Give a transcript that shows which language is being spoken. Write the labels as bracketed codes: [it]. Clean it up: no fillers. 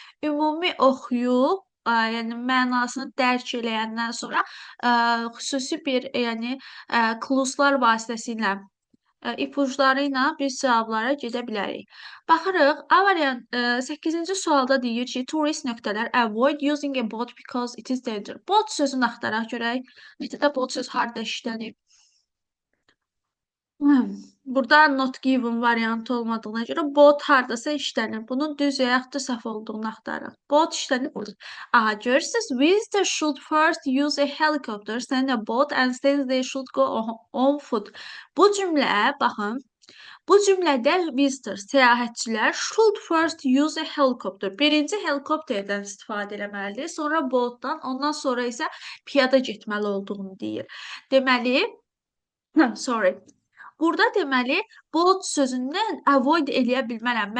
[az] Ümumi oxuyub, yəni mənasını dərk eləyəndən sonra xüsusi bir, yəni kluzlar vasitəsilə ipuçları ilə biz cavablara gedə bilərik. Baxırıq, A variant 8-ci sualda deyir ki, tourist nöqtələr [en] avoid using a boat because it is dangerous. [az] Boat sözünü axtaraq görək. Nəticədə boat söz harda işlənib? Burada not given variantı olmadığına görə boat hardasa işlənir. Bunun düz və yaxud da səhv olduğunu axtarırıq. Boat işlənir burada. Aha, görürsünüz. [en] Visitors should first use a helicopter, then a boat, and then they should go on foot. [az] Bu cümlə, baxın, bu cümlədə visitors, səyahətçilər [en] should first use a helicopter. [az] Birinci helikopterdən istifadə etməlidir, sonra boatdan, ondan sonra isə piyada getməli olduğunu deyir. Deməli, sorry. Burada deməli, boat sözündən avoid eləyə bilmərəm.